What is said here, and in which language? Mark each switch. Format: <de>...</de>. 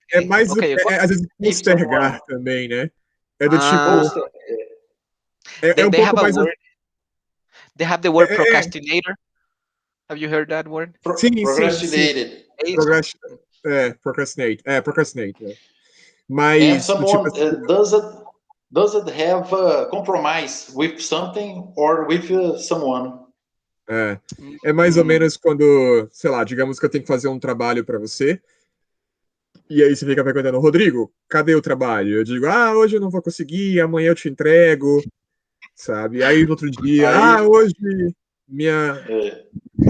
<pt>É mais às vezes postergar também, né? É do tipo... um pouco mais...</pt> <en>They have the word procrastinator. Have you heard that word? Procrastinated. Procrastinate. Procrastinate.</en> <pt>Mas...</pt> <en>And someone doesn't have a compromise with something or with someone.</en> <pt>É mais ou menos quando, sei lá, digamos que eu tenho que fazer um trabalho para você E aí você fica perguntando, Rodrigo, cadê o trabalho? Eu digo, hoje eu não vou conseguir, amanhã eu te entrego, sabe? Aí no outro dia, Aí, hoje minha, o</pt>